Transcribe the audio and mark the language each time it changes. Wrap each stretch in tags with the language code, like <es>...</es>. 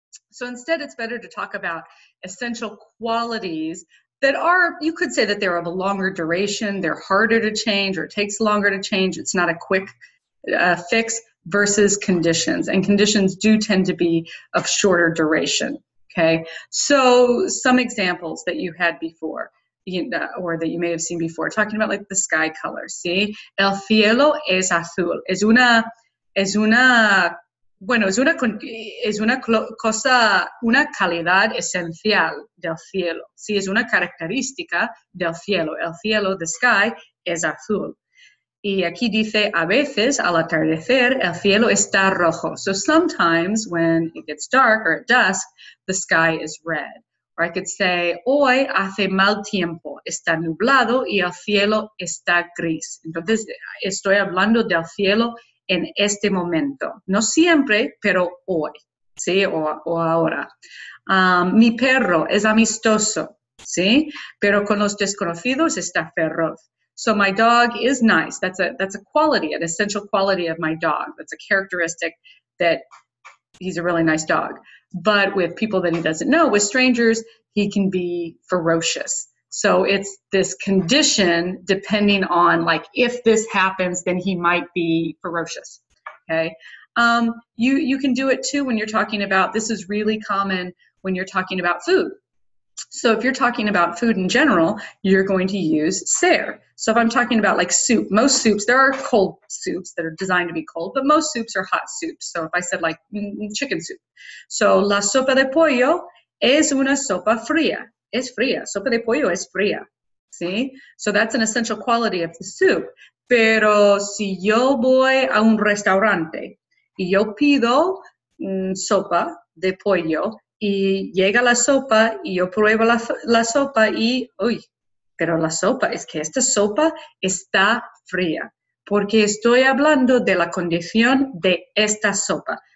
<en>So instead, it's better to talk about essential qualities that are, you could say that they're of a longer duration, they're harder to change, or it takes longer to change, it's not a quick fix, versus conditions. And conditions do tend to be of shorter duration, okay? So some examples that you had before, or that you may have seen before, talking about like the sky color, ¿sí?</en> <es>El cielo es azul. Es una cosa, una calidad esencial del cielo. Sí, es una característica del cielo. El cielo,</es> <en>the sky,</en> <es>es azul. Y aquí dice, a veces, al atardecer, el cielo está rojo.</es> <en>So sometimes when it gets dark or at dusk, the sky is red. Or I could say,</en> <es>hoy hace mal tiempo, está nublado y el cielo está gris. Entonces, estoy hablando del cielo en este momento. No siempre, pero hoy, ¿sí? O ahora. Mi perro es amistoso, ¿sí? Pero con los desconocidos está feroz.</es> <en>So my dog is nice. That's a quality, an essential quality of my dog. That's a characteristic that he's a really nice dog. But with people that he doesn't know, with strangers, he can be ferocious. So it's this condition depending on, like, if this happens, then he might be ferocious, okay? You can do it too when you're talking about, this is really common when you're talking about food. So if you're talking about food in general, you're going to use ser. So if I'm talking about like soup, most soups, there are cold soups that are designed to be cold, but most soups are hot soups. So if I said like chicken soup.</en> <es>So la sopa de pollo es una sopa fría. Es fría. Sopa de pollo es fría. ¿Sí?</es> <en>So that's an essential quality of the soup.</en> <es>Pero si yo voy a un restaurante y yo pido sopa de pollo, y llega la sopa y yo pruebo la sopa y, pero la sopa, es que esta sopa está fría, porque estoy hablando de la condición de esta sopa.</es>